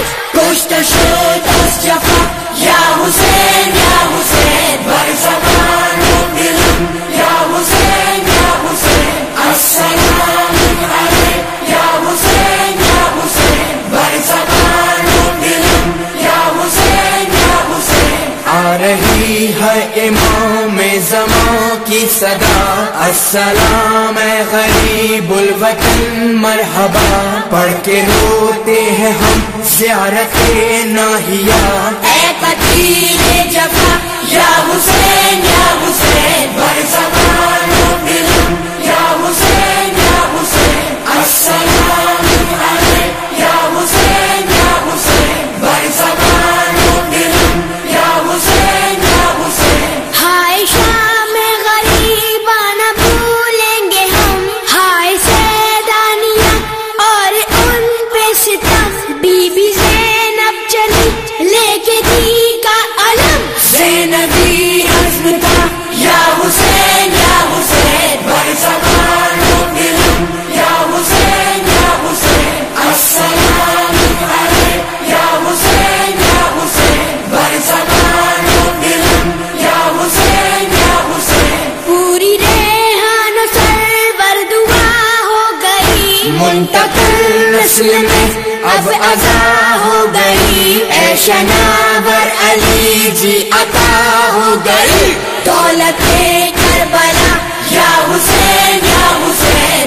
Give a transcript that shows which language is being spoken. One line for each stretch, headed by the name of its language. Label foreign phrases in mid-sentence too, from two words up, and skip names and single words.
Persian: کشته شد از جفا یا حسین یا حسین بر زبان و دلم یا حسین یا حسین
Arabic: السلام علیک یا حسین یا حسین
Persian: بر زبان و دلم یا حسین یا حسین
Urdu: آ رہی ہے امام زمان کی صدا، السلام اے غریب الوطن مرحبا، پڑھ کے روتے ہیں ہم زیارت ناہیہ،
Persian: اے قتیل جفا یا حسین یا حسین بر زبان و دلم یا حسین یا حسین
Arabic: السلام علیک یا حسین یا حسین
Persian: بر زبان و دلم یا حسین یا حسین
Urdu: ہائے شام غریبان بھولیں گے ہم، ہائے سیدانیہ اور ان پہ ستم، بی بی زینب چلی لے کے دی کا علم. زینبی عزم تھا
Persian: یا حسین یا حسین بر زبان و دلم یا حسین یا حسین
Arabic: السلام علیک یا حسین یا حسین
Persian: بر زبان و دلم یا حسین یا حسین
Urdu: پوری ریحان و سرور دعا ہو گئی، منتقل نسل میں اب عزا ہو گئی، اے شناور علی جی عطا ہو گئی، دولت کربلا یا حسین یا حسین